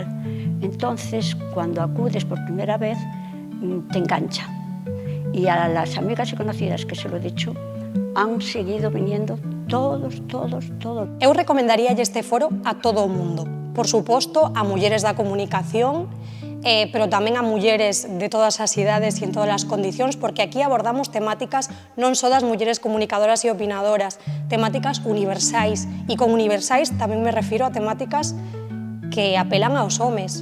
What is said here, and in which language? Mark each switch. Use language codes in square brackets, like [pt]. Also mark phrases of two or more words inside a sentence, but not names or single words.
[es] Entonces, cuando acudes por primera vez, te engancha. Y a las amigas y conocidas que se lo he dicho, han seguido viniendo todos. [gl] Eu recomendaría este foro a todo o mundo, por suposto, a mulleres da comunicación, pero tamén a mulleres de todas as idades e en todas as condicións, porque aquí abordamos temáticas non só das mulleres comunicadoras e opinadoras, temáticas universais, e con universais tamén me refiro a temáticas que apelan aos homes.